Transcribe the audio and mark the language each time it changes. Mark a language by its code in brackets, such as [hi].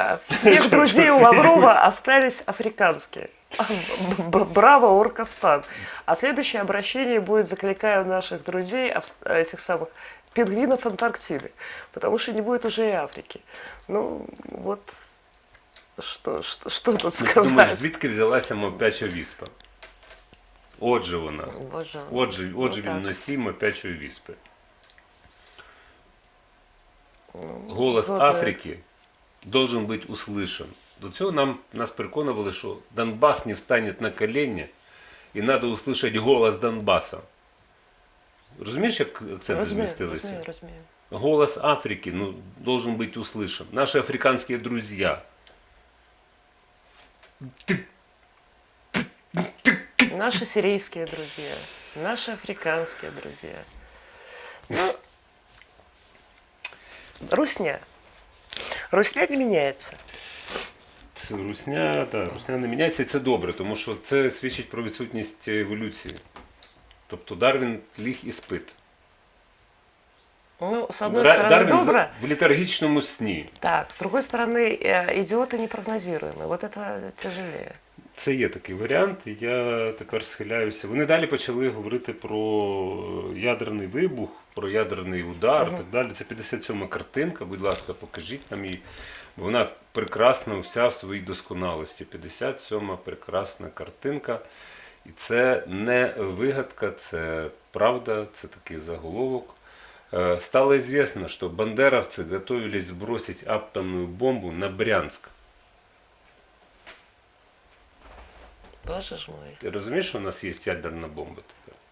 [ru] Всех друзей у Лаврова остались африканские. Браво, Оркостан. А следующее обращение будет: закликаю наших друзей, этих самых пингвинов Антарктиды. Потому что не будет уже и Африки. Ну, вот, что тут сказать? [uk] Думаєш, звідки взялася мавпяча віспа? Отже вона. Отже він носій мавпячої віспи. [ru] Голос Африки должен быть услышан. [uk] До цього нас переконували, що Донбас не встане на коліна і треба услышати голос Донбаса. Розумієш, як акценти змістилися? Розумію. [ru] Голос Африки должен быть услышан. Наши африканские друзья. Наши сирийские друзья. Наши африканские друзья. [uk] Ну, русня. Русня не міняється. Русня не міняється, і це добре, тому що це свідчить про відсутність еволюції. Тобто Дарвін ліг і спить. [ru] Ну, с одной стороны, [uk] Дарвін [ru] добро. [uk] в летаргічному сні. [ru] Так, с другой стороны, идиоты непрогнозируемые. Вот это тяжелее. [uk] Це є такий варіант, і я тепер схиляюся. Вони далі почали говорити про ядерний вибух, про ядерний удар і так далі. Це 57-ма картинка, будь ласка, покажіть нам її. Вона прекрасна вся в своїй досконалості. 57-ма прекрасна картинка. І це не вигадка, це правда, це такий заголовок. [ru] Стало известно, что бандеровцы готовились сбросить атомную бомбу на Брянск. Боже ж мой. [uk] Ти розумієш, що у нас є ядерна бомба тепер?